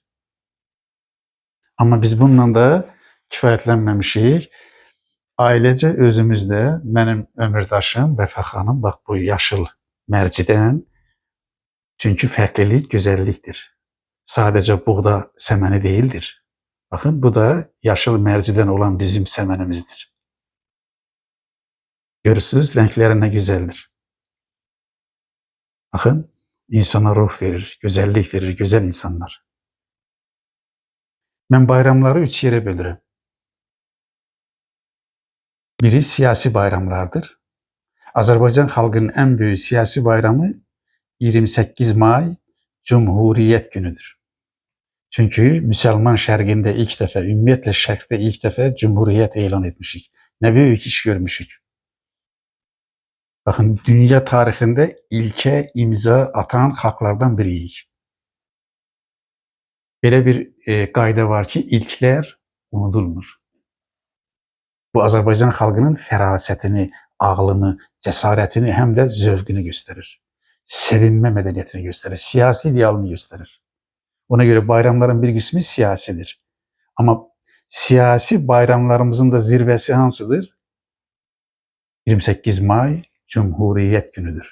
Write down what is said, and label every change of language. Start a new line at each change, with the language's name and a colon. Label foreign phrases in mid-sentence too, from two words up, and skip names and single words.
Azerbaijani: Ama biz bununla da kifayətlənməmişik. Ailəcə özümüzdə mənim ömürdaşım Vəfa xanım bax bu yaşıl mərcidən. Çünkü fərqlilik gözəllikdir. Sadəcə buğda səməni değildir. Bakın bu da yaşıl mərcidən olan bizim səmənimizdir.
Turkish: Görürsünüz renkleri ne güzeldir. Bakın insana ruh verir, güzellik verir, güzel insanlar. Ben bayramları 3 yere bölürüm. Biri siyasi bayramlardır. Azərbaycan xalqının en büyük siyasi bayramı 28 May Cumhuriyet günüdür. Çünkü Müslüman şərqində ilk defa, ümumiyyətlə şərqdə ilk defa Cumhuriyet ilan etmişik. Ne büyük iş görmüşük. Bakın dünya tarixində ilke imza atan xalqlardan biriyik.
Azerbaijani: Belə bir qayda var ki, ilkler unudulmur. Bu Azərbaycan xalqının fərasətini, ağlını, cəsarətini hem de zövqünü gösterir.
Turkish: Sevinme medeniyetini gösterir. Siyasi idealini gösterir. Ona göre bayramların bir kısmı siyasidir. Ama siyasi bayramlarımızın da zirvesi hansıdır? 28 May Cumhuriyet günüdür.